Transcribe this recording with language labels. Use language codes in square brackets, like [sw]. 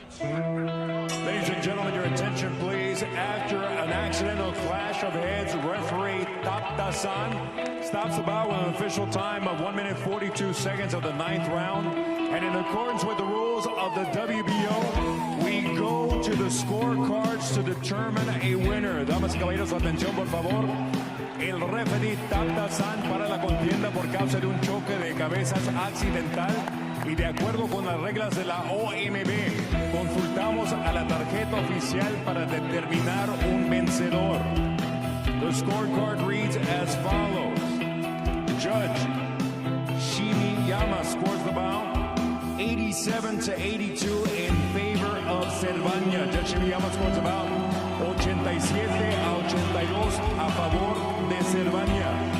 [en] Ladies and gentlemen, your attention please. After an accidental clash of heads, referee Taptasan stops the bout with an official time of 1 minute 42 seconds of the 9th round. And in accordance with the rules of the WBO, we go to the scorecards to determine a winner. [es] Damas y caballeros, atención por favor. El referee Taptasan para la contienda por causa de un choque de cabezas accidental. Y de acuerdo con las reglas de la OMB, consultamos a la tarjeta oficial para determinar un vencedor. [en] The scorecard reads as follows. Judge Shimiyama scores the bout 87-82 in favor of Cervania. Judge Chivillama scores about 87-82 [es] a favor de Cervania.